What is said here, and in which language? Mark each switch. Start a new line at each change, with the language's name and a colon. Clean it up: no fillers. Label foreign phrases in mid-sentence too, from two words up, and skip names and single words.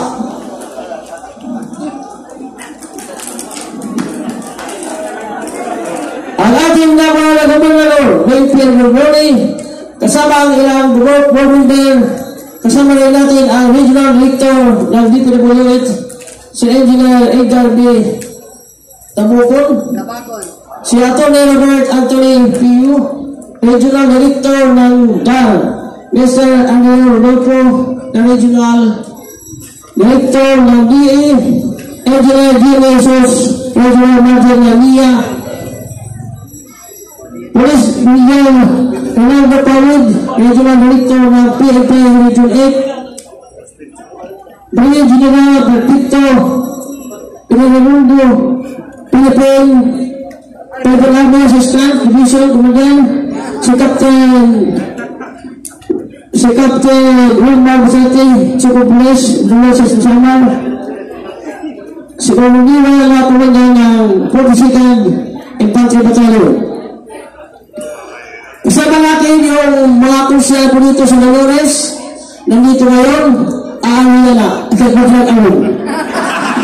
Filipino: Ang ating naman na gobernador, Pierre Gordoni, kasama ang ilang
English: board member,
Filipino: kasama rin natin ang
English: regional director
Filipino: ng DPWH, si Engineer Edgar B. Tabukon, si Atty. Robert Anthony P.U.,
English: regional director
Filipino: ng DAR, Mr. Andrew Rodolfo, na
English: regional director
Filipino: ng DA, Engineer D. Jesus,
English: regional manager
Filipino: ng NIA, Police Brigadier Ronaldo Pawid,
English: Regional Director
Filipino: ng PNP Region 8, Brigadier General Bertito Pinamundo, Philippine Federal Army
English: Assistant Division Commandant,
Filipino: si Captain Wilmar Vicente,
English: Chief of Police,
Filipino: Dolores Samar, si Comunidad na Commandant ng 42nd Infantry Battalion. Kasama natin yung mga konsyel po dito sa Dolores, nandito ngayon, aamin na na, ikatmatlag awon.